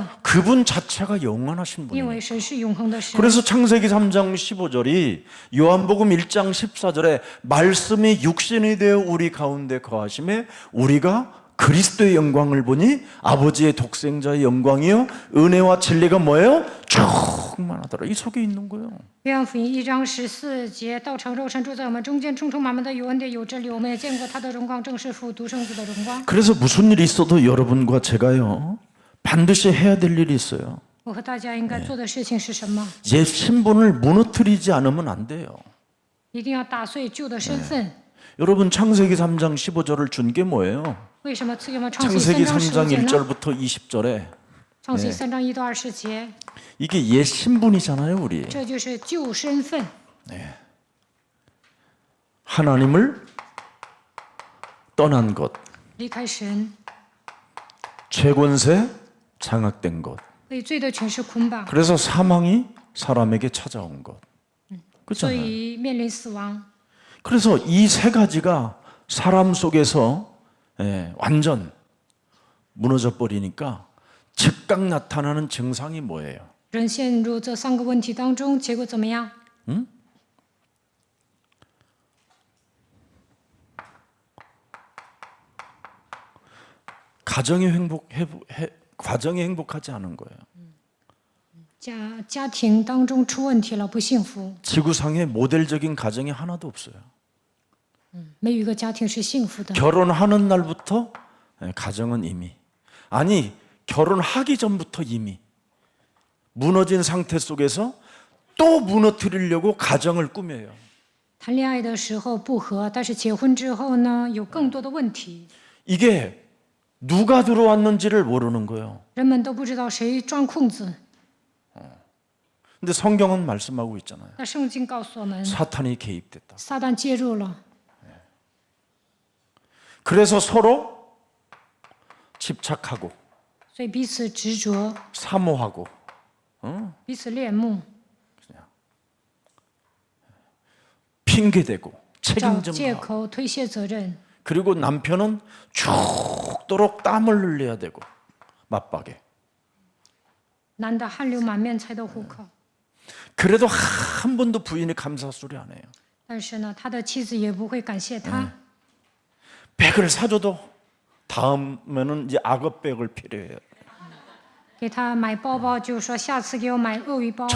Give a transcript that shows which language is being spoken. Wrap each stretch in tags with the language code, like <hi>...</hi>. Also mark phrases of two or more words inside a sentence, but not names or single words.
<ko>그분 자체가 영원하신</ko> <zh>因</zh> <ko>분이에요.</ko> <zh>为神是永恒的神。</zh> <ko>그래서 창세기 3장 15절이 요한복음 1장 14절에 말씀이 육신이 되어 우리 가운데 거하심에 우리가 그리스도의 영광을 보니 아버지의 독생자의 영광이요 은혜와 진리가 뭐예요? 충만하더라. 이 속에 있는 거예요.</ko> <zh>约翰福音1章14节，道成肉身住在我们中间，充充满满的有恩典有真理。我们也见过他的荣光，正是父独生子的荣光。</zh> <ko>그래서 무슨 일이 있어도 여러분과 제가요 반드시 해야 될 일이 있어요.</ko> <zh>我和大家应该做的事情是什么？</zh> <ko>옛 신분을 무너뜨리지 않으면 안 돼요.</ko> <zh>一定要打碎旧的身份。</zh> <ko>여러분 창세기 3장 15절을 준 게 뭐예요?</ko> <zh>为什么赐给我们创世记</zh> <ko>창세기</ko> <zh>3章</zh> <ko>3장</ko> <zh>15节呢？</zh> <ko>1절부터 20절에</ko> <zh>创世记3章1到20节，</zh> <ko>이게 옛 신분이잖아요, 우리.</ko> <zh>这就是旧身份。</zh> <ko>하나님을 떠난 것,</ko> <zh>离开神，</zh> <ko>죄권세 장악된 것,</ko> <zh>被罪的权势捆绑，</zh> <ko>그래서 사망이 사람에게 찾아온 것.</ko> <zh>所</zh> <ko>그렇잖아요.</ko> <zh>以面临死亡。</zh> <ko>그래서 이 세 가지가 사람 속에서 완전 무너져 버리니까 즉각 나타나는 증상이 뭐예요?</ko> <zh>人陷入这3个问题当中，结果怎么样？</zh> <ko>과정이 행복하지 않은 거예요.</ko> <zh>家庭当中出问题了，不幸福，</zh> <ko>지구상에 모델적인 가정이 하나도 없어요.</ko> <zh>没有一个家庭是幸福的。</zh> <ko>결혼하는 날부터 가정은 이미 아니 결혼하기 전부터 이미 무너진 상태 속에서 또 무너뜨리려고 가정을 꾸며요.</ko> <zh>谈恋爱的时候不和，但是结婚之后呢，有更多的问题，</zh> <ko>이게 누가 들어왔는지를 모르는 거예요.</ko> <zh>人们都不知道谁钻空子。</zh> <ko>근데 성경은 말씀하고 있잖아요.</ko> <zh>那圣经告诉我们，</zh> <ko>사탄이 개입됐다.</ko> <zh>撒旦介入了，</zh> <ko>그래서 서로 집착하고</ko> <zh>所以彼此执着，</zh> <ko>사모하고</ko> <zh>彼此恋慕，</zh> <ko>핑계대고</ko> <zh>找</zh> <ko>책임좀</ko> <zh>借</zh> <ko>하고</ko> <zh>口推卸责任。</zh> <ko>그리고 남편은 죽도록 땀을 흘려야 되고 맞박에.</ko> <zh>男的汗流满面才得糊口，</zh> <ko>그래도 한 번도 부인이 감사 소리 안 해요.</ko> <zh>但是呢，他的妻子也不会感谢他。</zh> <ko>백을 사줘도 다음에는 이제 악어백을 필요해요.</ko> <zh>给他买包包，就说下次给我买鳄鱼包吧。</zh>